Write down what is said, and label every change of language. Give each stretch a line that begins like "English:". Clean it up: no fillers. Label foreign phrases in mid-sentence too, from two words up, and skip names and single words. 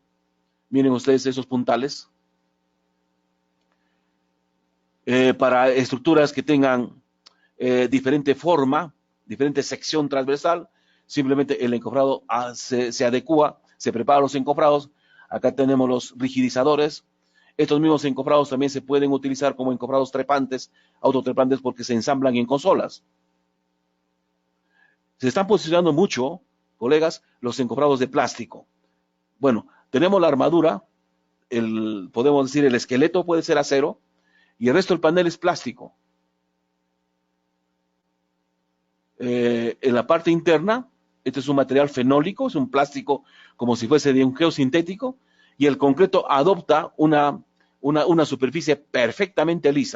Spanish: Miren ustedes esos puntales. Para estructuras que tengan diferente forma, diferente sección transversal, simplemente el encofrado se adecua, se prepara los encofrados. Acá tenemos los rigidizadores. Estos mismos encofrados también se pueden utilizar como encofrados trepantes, autotrepantes, porque se ensamblan en consolas. Se están posicionando mucho, colegas, los encofrados de plástico. Bueno, tenemos la armadura, podemos decir el esqueleto puede ser acero, y el resto del panel es plástico. En la parte interna, este es un material fenólico, es un plástico como si fuese de un geosintético, y el concreto adopta una superficie perfectamente lisa.